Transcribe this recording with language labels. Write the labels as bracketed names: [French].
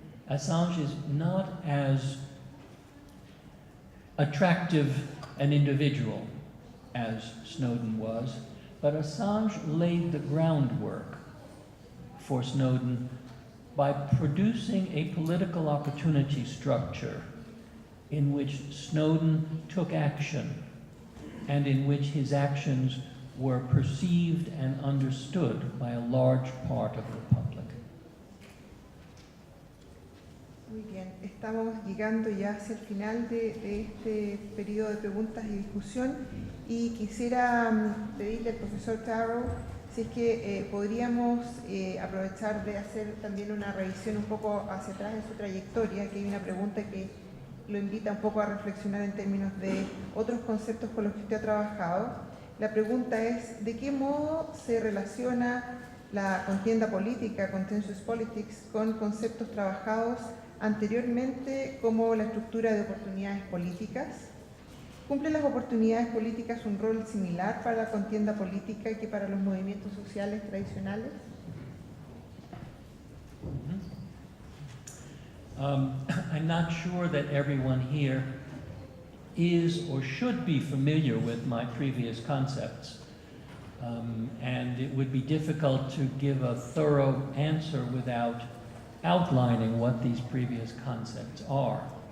[English] Assange is not as attractive an individual as Snowden was, but Assange laid the groundwork for Snowden by producing a political opportunity structure in which Snowden took action and in which his actions were perceived and understood by a large part of the public. [Spanish] Muy bien, estamos llegando ya hacia el final de este periodo de preguntas y discusión y quisiera pedirle al profesor Tarrow si es que podríamos aprovechar de hacer también una revisión un poco hacia atrás en su trayectoria, que hay una pregunta que lo invita un poco a reflexionar en términos de otros conceptos con los que usted ha trabajado. La pregunta es, ¿de qué modo se relaciona la contienda política, contentious politics, con conceptos trabajados anteriormente como la estructura de oportunidades políticas? ¿Cumplen las oportunidades políticas un rol similar para la contienda política que para los movimientos sociales tradicionales? [English] I'm not sure that everyone here is or should be familiar with my previous concepts. And it would be difficult to give a thorough answer without outlining what these previous concepts are.